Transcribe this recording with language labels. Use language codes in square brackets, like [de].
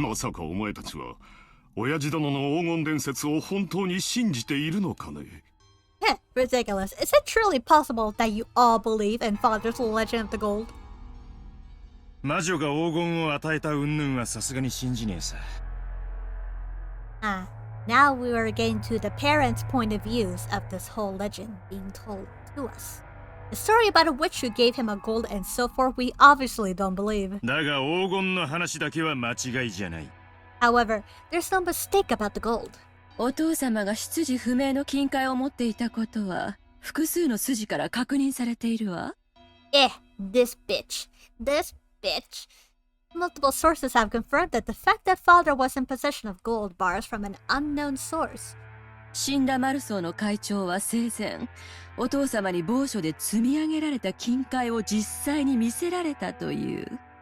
[ja] まさかお前たちは親父殿の黄金伝説を本当に信じているのかね。 [en] Heh, ridiculous. Is it truly possible that you all believe in Father's Legend of the Gold? [ja] 魔女が黄金を与えた云々はさすがに信じねえさ。 [en] Now we are getting to the parents' point of views of this whole legend being told to us. The story about a witch who gave him a gold and so forth we obviously don't believe. [ja] だが黄金の話だけは間違いじゃない。 [en] However, there's no mistake about the gold. [ja] お父様が出自不明の金塊を持っていたことは複数の筋から確認されているわ。 [en] This bitch. This bitch. Multiple sources have confirmed that the fact that father was in possession of gold bars from an unknown source. [ja] 死んだマルソーの会長は生前、お父様に某所で積み上げられた金塊を実際に見せられたという。